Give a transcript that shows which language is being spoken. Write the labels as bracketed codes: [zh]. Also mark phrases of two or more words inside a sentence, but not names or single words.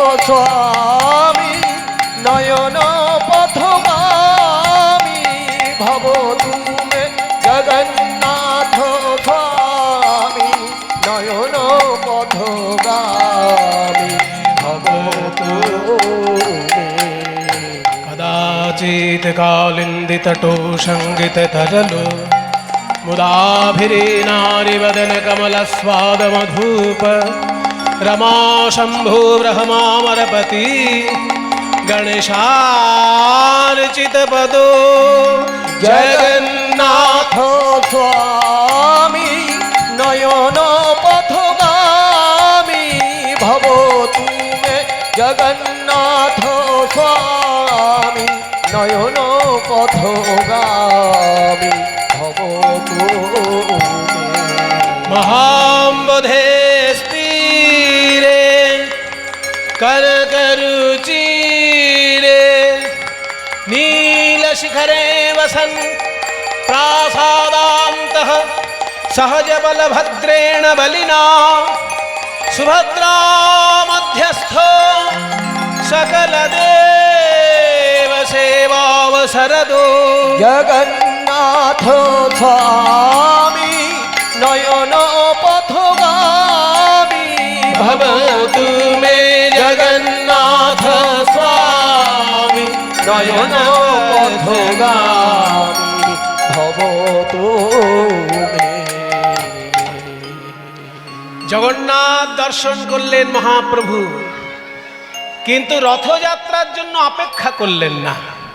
[sa] স্বামী নয়ন পথগামী ভব তুমে জগন্নাথ স্বামী নয়ন পথগামী ভব তুমে कदाचित् कालिन्दितटो सङ्गिततरलो मुदाभिरीनारिवदन कमलस्वादमधूप रमा शम्भो ब्रह्मामरपति गणेशार्चितपदो जगन्नाथ জগন্নাথ স্বামী নয়ন পথগামী ভব তুমে জগন্নাথ স্বামী নয়ন পথগামী ভব তুমে महाम्बुधे स्थिरे करकरुचिरे नीलशिखरे वसन् प्रासादान्तः सहजबलभद्रेण बलिना सुभद्रा मध्यस्थो सकलदेवसेवावसरदो জগন্নাথ স্বামী নয়ন পথগামী भवतु मे जगन्नाथ स्वामी নয়ন পথগামী ভবতু মে। [bn] জগন্নাথ দর্শন করলেন মহাপ্রভু, কিন্তু রথযাত্রার জন্য অপেক্ষা করলেন না।